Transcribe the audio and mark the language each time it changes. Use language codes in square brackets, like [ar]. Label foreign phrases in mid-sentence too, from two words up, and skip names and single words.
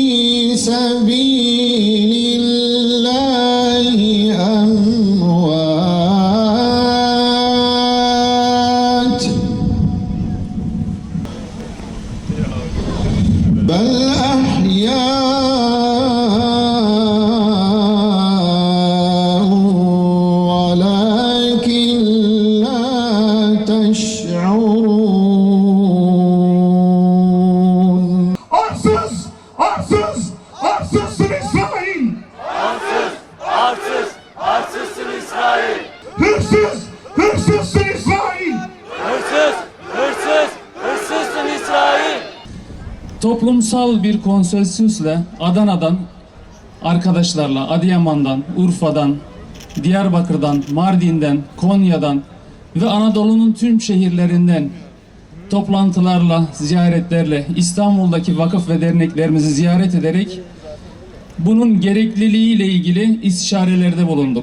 [ar] سبيل الله أموات بل أحياء ولكن لا تشعرون. [tr] Arsız, arsız, arsızsın İsrail. Arsız, arsız, arsızsın İsrail. Hırsız, hırsızsın İsrail. Hırsız, hırsız, hırsızsın İsrail. Toplumsal bir konsensüsle Adana'dan arkadaşlarla, Adıyaman'dan, Urfa'dan, Diyarbakır'dan, Mardin'den, Konya'dan ve Anadolu'nun tüm şehirlerinden toplantılarla, ziyaretlerle İstanbul'daki vakıf ve derneklerimizi ziyaret ederek bunun gerekliliğiyle ilgili istişarelerde bulunduk.